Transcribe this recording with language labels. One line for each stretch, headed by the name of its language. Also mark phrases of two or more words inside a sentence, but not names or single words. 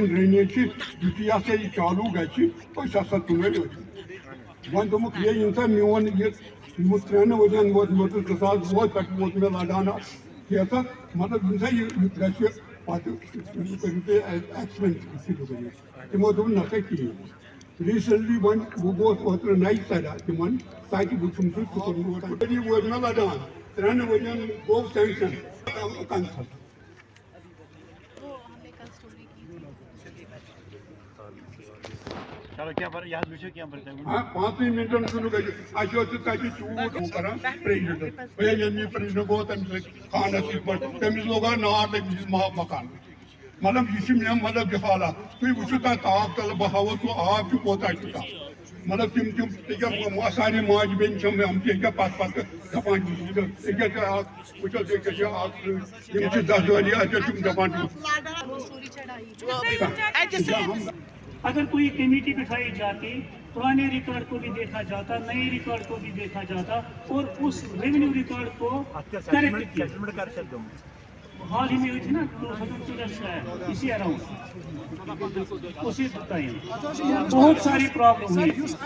Kashmiri: ڈرٛینیج چھِ یُتھُے ہسا یہِ چالوٗ گژھِ أسۍ ہسا تُلو أتھۍ وۄنۍ دوٚپُکھ ہے ییٚمہِ ساتہٕ میون یہِ 3 ؤرین ووت 2002 پٮ۪ٹھ ووت مےٚ لڑان کیسس مطلب ییٚمہِ سا یہِ گژھِ پتہٕ کٔرِو تُہۍ ایکسپینس تِمو دوٚپ نہ سا کِہیٖنۍ ریٖسنٹلی وۄنۍ بہٕ گوس اوترٕ نَیہِ سایڈا تِمن تَتہِ وٕچھُم سُہ کوٚرمُت ووت مےٚ لڑان 3 ؤرین گوٚو
English: sanction cancel چلو کیا پر یاد وچھو کیا پر
Kashmiri: ہاں 5 منٹن چھُنہٕ گژھِ اَسہِ اوس تَتہِ چوٗٹ کران پریزِڈنٹ ییٚمہِ پریزِڈنٹ گوٚو تَمہِ سۭتۍ خانس سۭتۍ پٲٹھۍ تٔمِس لوگ نار تٔمِس مکان مطلب یہِ چھِ مےٚ مطلب یہِ حالات تُہۍ وٕچھِو تَتھ آب تَلہٕ بہٕ ہاوو سُہ آب چھُ کوتاہ چھُ تَتھ مطلب تِم ییٚکیٛاہ سارے ماجہِ بیٚنہِ چھَم آمژٕ ییٚکیٛاہ پتہٕ دَپان ییٚکیٛاہ چھِ اکھ وٕچھو ییٚکیٛاہ چھِ اکھ یِم چھِ دَزٲری اَتہِ چھِ تِم دَپان
Urdu: اگر کوئی کمیٹی بٹھائی جاتی پرانے ریکارڈ کو بھی دیکھا جاتا نئے ریکارڈ کو بھی دیکھا جاتا اور اس
English: revenue record
Urdu: کو کریکٹ کیا حال ہی میں ہوئی تھی نا 2014 شاید اسی اراؤنڈ اسی ٹائم بہت ساری پرابلم ہوئی